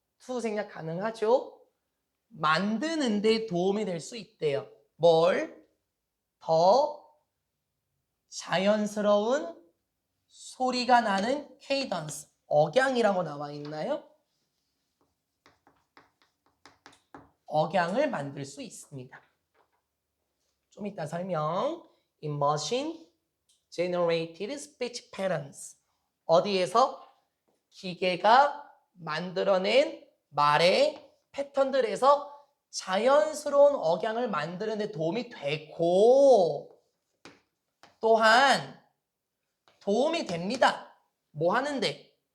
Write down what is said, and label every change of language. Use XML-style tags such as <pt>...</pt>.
<ko>to 생략 가능하죠? 만드는데 도움이 될 수 있대요. 뭘? 더 자연스러운 소리가 나는 케이던스. 억양이라고 나와 있나요? 억양을 만들 수 있습니다. 좀 이따 설명.</ko> <en>In machine generated speech patterns.</en> <ko>어디에서? 기계가 만들어낸 말의 패턴들에서 자연스러운 억양을 만드는 데 도움이 되고 또한 도움이 됩니다. 뭐 하는데?</ko>